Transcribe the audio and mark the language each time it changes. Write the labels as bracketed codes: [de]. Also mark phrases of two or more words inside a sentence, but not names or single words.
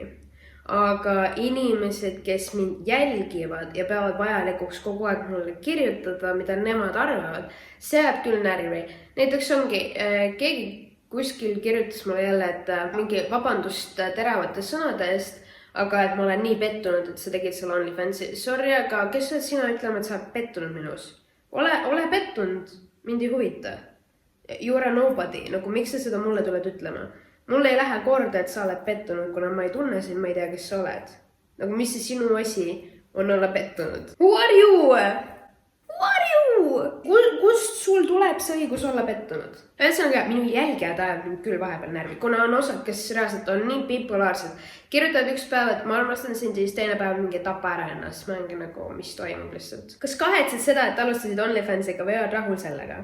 [et] Aga inimesed, kes mind jälgivad ja peavad vajalikuks kogu aeg mulle kirjutada, mida nemad arvavad, see jääb küll närvi. Näiteks ongi, keegi kuskil kirjutas mulle jälle, et mingi vabandust teravate sõnade eest, aga et ma olen nii pettunud, et sa tegid selle OnlyFansi. Sorry, aga kes oled sina ütlema, et sa oled pettunud minus? Ole pettunud, mind ei huvita. [en] You are nobody, [et] nagu miks sa seda mulle tuled ütlema? Mulle ei lähe korda, et sa oled pettunud, kuna ma ei tunne sind, ma ei tea, kes sa oled. Nagu mis see sinu asi on olla pettunud? [en] Who are you? Who are you? [et] Kust sul tuleb see õigus olla pettunud? Ühesõnaga, minu jälgijad ajavad mind küll vahepeal närvi, kuna on osad, kes reaalselt on nii bipolaarsed. Kirjutavad üks päev, et ma armastan sind, siis teine päev mingi tapa ära ennast. Ma ongi nagu, mis toimub lihtsalt. Kas kahetsed seda, et alustasid OnlyFansiga või oled rahul sellega?